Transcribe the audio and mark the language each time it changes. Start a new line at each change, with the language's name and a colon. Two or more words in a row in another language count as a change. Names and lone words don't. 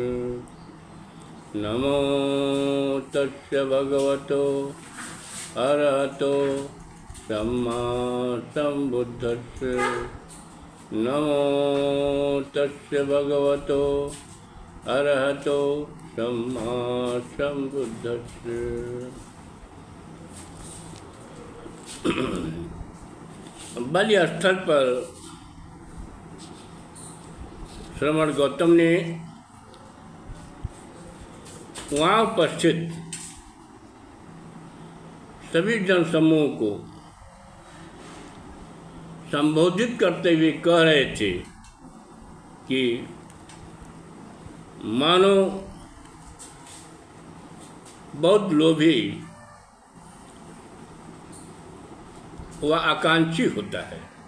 Pali: नमो तस्य भगवतो अरहतो सम्मा सम्बुद्धस्य। नमो तस्य भगवतो अरहतो सम्मा सम्बुद्धस्य।
Hindi: बलि स्थल पर श्रवण गौतम ने वहाँ उपस्थित सभी जनसमूह को संबोधित करते हुए कह रहे थे कि मानो बहुत लोभी वह आकांक्षी होता है।